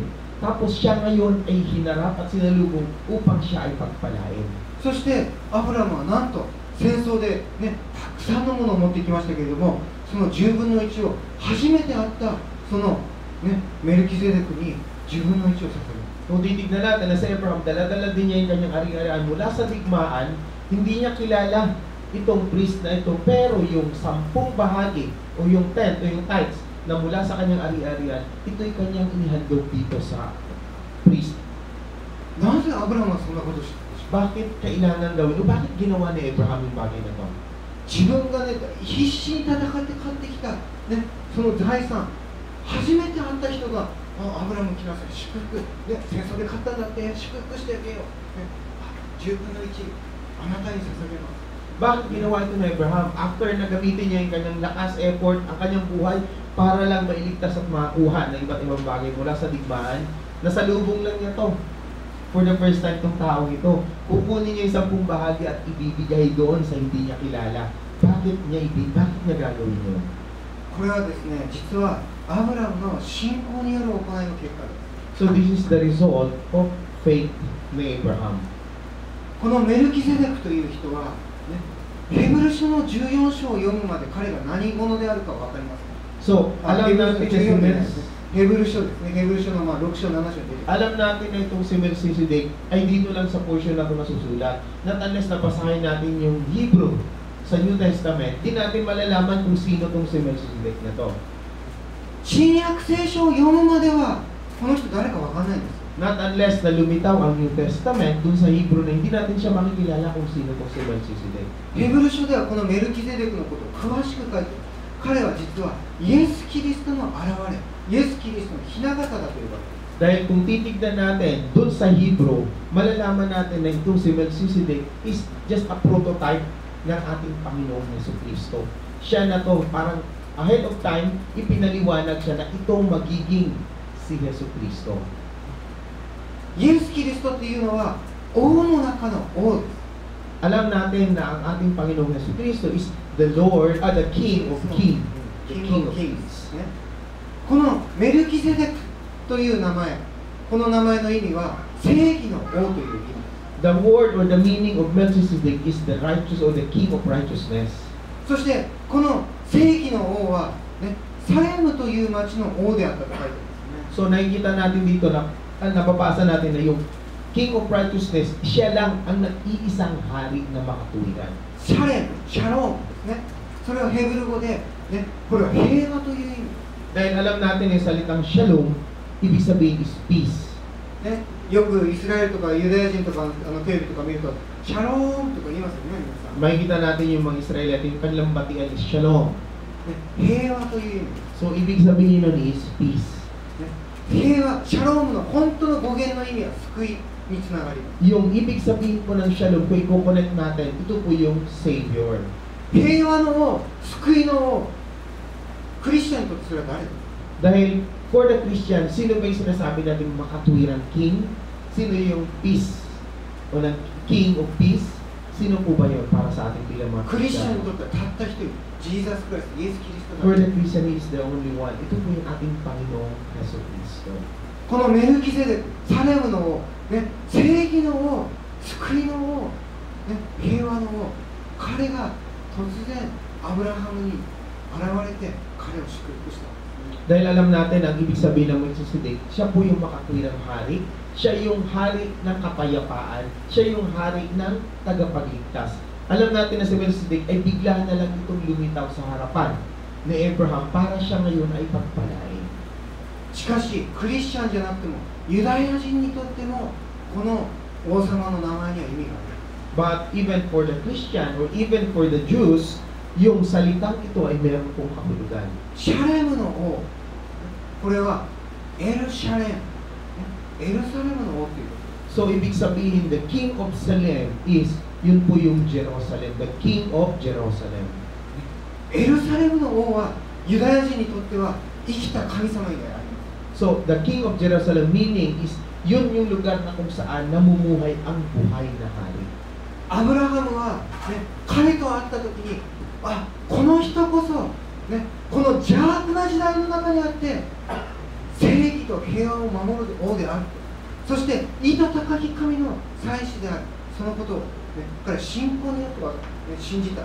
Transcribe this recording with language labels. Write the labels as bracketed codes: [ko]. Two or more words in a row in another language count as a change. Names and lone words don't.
[tl] Tapos siya ngayon ay hinarap at sinalubong upang siya ay pagpalain. [ja] そしてアブラムはなんと戦争でね、たくさんのものを持ってきましたけれども、その10分の1を初めて会ったその、ね、メルキゼデクに10分の1を捧げる。 [tl] Kung titignan natin na si Abraham, dala-dala din niya yung kanyang ari-arian mula sa digmaan, hindi niya kilala itong priest na ito, pero yung 10 bahagi o yung 10 o yung tithes na mula sa kanyang ari-arian, ito'y kanyang inihandog dito sa priest. [ja] なぜアブラムはそんなことをしたんでしょう。 [tl] Bakit kailangan gawin? O bakit ginawa ni Abraham yung bagay na to? 自分がね、必死に戦って買ってきた、ね、その財産、初めて会った人が、アブラム来なさい、祝福、ね、戦争で買ったんだって、祝福してあげよう、ね、10分の1、あなたに捧げます。 Bakit ginawa ito ni Abraham? After na gamitin niya yung kanyang lakas, effort, ang kanyang buhay, para lang mailigtas at makakuha ng iba't ibang bagay mula sa digmaan, nasalubong lang niya to. [en] For the first time [tl] itong taong ito, kukunin niya yung 10 bahagi at ibibigay doon sa hindi niya kilala. Bakit niya gagawin yun? [ja] これはですね、実はアブラムの信仰による行いの結果です。 [en] So this is the result of faith ni Abraham. [ja] このメルキゼデクという人は、ね、ヘブル書の14章を読むまで彼が何者であるか分かりますか？ [tl] So, alam natin na si [ja] ヘブル書ですね。ヘブル書の6章7章で出てきます。 [tl] Alam natin na itong si Melchizedek ay dito lang sa portion na ito nasusulat. [en] Not unless [tl] napasahin natin yung Hebrew sa [en] New Testament, [tl] di natin malalaman kung sino itong si Melchizedek na to. [ja] 新約聖書を読むまではこの人誰か分かんないんです。 [en] Not unless [tl] na lumitaw ang [en] New Testament [tl] dun sa Hebrew na hindi natin siya makikilala kung sino itong si Melchizedek. [ja] ヘブル書ではこのメルキゼデクのことを詳しく書いている。彼は実はイエス・キリストの現れ、イエス・キリストの雛形だというわけです。 [tl] Dahil kung titignan natin dun sa Hebrew, malalaman natin na itong si Melchizedek [en] is just a prototype [tl] ng ating Panginoong Jesucristo. Siya na to, parang ahead of time, ipinaliwanag siya na itong magiging si Jesucristo. [ja] イエス・キリストというのは王の中の王です。 [tl] Alam natin na ang ating Panginoong Jesucristo [en] is the Lord, the King of Kings. The King of Kings. [ja] ね、このメルキゼデクという名前、この名前の意味は正義の王という意味。 [en] The word or the meaning of Melchizedek is the righteous or the King of righteousness. [ja] そしてこの正義の王は、ね、サレムという町の王であったと書いてあるんですね。 [tl] So nakikita natin dito na nababasa natin na yung [en] King of righteousness, [tl] siya lang ang nag-iisang hari na makatuwiran. [ja] シャレム、シャロームですね。それはヘブル語で、ね、これは平和という意味。 [tl] Dahil alam natin yung salitang shalom, ibig sabihin is peace. [ja] ね、よくイスラエルとかユダヤ人とかテレビとか見ると、シャロームとか言いますよね、皆さん。 [tl] Makikita natin yung mga Israelite, yung kanilang batian is shalom. [ja] 平和という意味。 [tl] So ibig sabihin nun is peace. [ja] 平和、シャロームの本当の語源の意味は救いにつながります。 [tl] Yung ibig sabihin po ng shalom, kung i-connect natin, ito po yung Savior. [ja] 平和の王、救いの王、クリスチャンにとってそれは誰ですか？ [en] Dahil for the Christian, [tl] sino ba yung sinasabi natin makatuwiran King? Sino yung peace? O ng [en] King of Peace? [tl] Sino po ba yun para sa ating bilang mga [ja] クリスチャンに [tl] Christian? [ja] とってはたった一人、ジーザス・クライスト、イエス・キリスト [en] For [ja] だ。 [en] the Christian, He is the only one. [tl] Ito po yung ating Panginoong Yeso Cristo. [ja] このメルキゼデク、サレムの王、ね、正義の王、救いの王、ね、平和の王、彼が突然アブラハムに現れて彼を祝福した。 [tl] Dahil alam natin ang ibig sabihin ng Melchizedek, siya po yung makatuwirang hari, siya yung hari ng kapayapaan, siya yung hari ng tagapagligtas. Alam natin na si Melchizedek ay bigla na lang itong lumitaw sa harapan ni Abraham para siya ngayon ay pagpalain. [ja] しかし、クリスチャンじゃなくても、ユダヤ人にとっても、この王様の名前には意味がある。 [en] But even for the Christian or even for the Jews, [tl] yung salitang ito ay meron pong kahulugan. [ja] シャレムの王、これはエルシャレム、エルサレムの王というこ [tl] So, ibig sabihin, [en] the King of Salem is, [tl] yun po yung Jerusalem, [en] the King of Jerusalem. [ja] と。エルサレムの王はユダヤ人にとっては生きた神様以外ありま [en] So, the King of Jerusalem meaning is, [tl] yun yung lugar na kung saan namumuhay ang buhay na hari. [ja] す。アブラハムは、ね、彼と会った時に、あ、この人こそ、ね、この邪悪な時代の中にあって正義と平和を守る王であると、そして意図高き神の祭司である、そのことを、ね、彼は信仰によっては、ね、信じた。